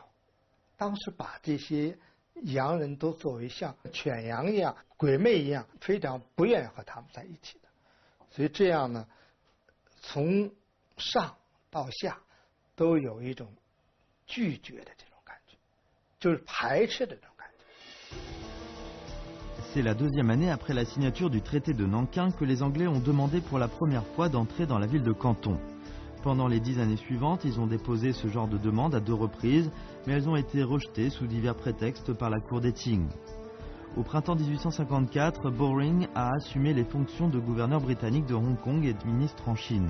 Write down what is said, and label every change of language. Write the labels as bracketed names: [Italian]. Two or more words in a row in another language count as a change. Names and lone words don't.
[Chinese] 当时把这些洋人都作为像犬羊一样、鬼魅一样，非常不愿意和他们在一起的。所以这样呢，从上到下都有一种拒绝的这种感觉，就是排斥的这种感觉。 [French] C'est la deuxième année après la signature du traité de Nankin que les Anglais ont demandé pour la première fois d'entrer dans la ville de Canton. Pendant les 10 années suivantes, ils ont déposé ce genre de demande à 2 reprises, mais elles ont été rejetées sous divers prétextes par la cour des Qing. Au printemps 1854, Bowring a assumé les fonctions de gouverneur britannique de Hong Kong et de ministre en Chine.